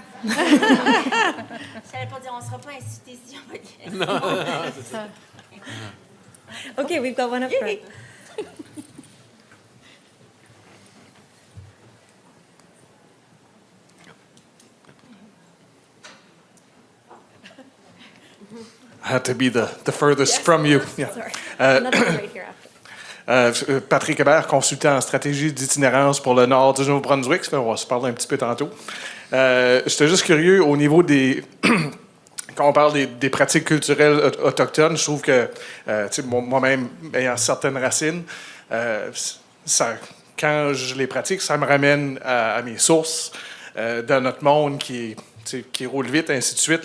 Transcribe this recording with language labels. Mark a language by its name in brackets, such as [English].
[French] Je savais pas dire, on sera pas incité si on va dire. Non, c'est ça. [English] Okay, we've got one up front. I had to be the furthest from you. Yeah. Sorry. Another one right here after. [French] Patrick Hébert, consultant en stratégie d'itinérance pour le nord du Nouveau-Brunswick. On va se parler un petit peu tantôt. J'étais juste curieux au niveau des... Quand on parle des pratiques culturelles autochtones, je trouve que, moi-même, ayant certaines racines, quand je les pratique, ça me ramène à mes sources, dans notre monde qui roule vite, ainsi de suite.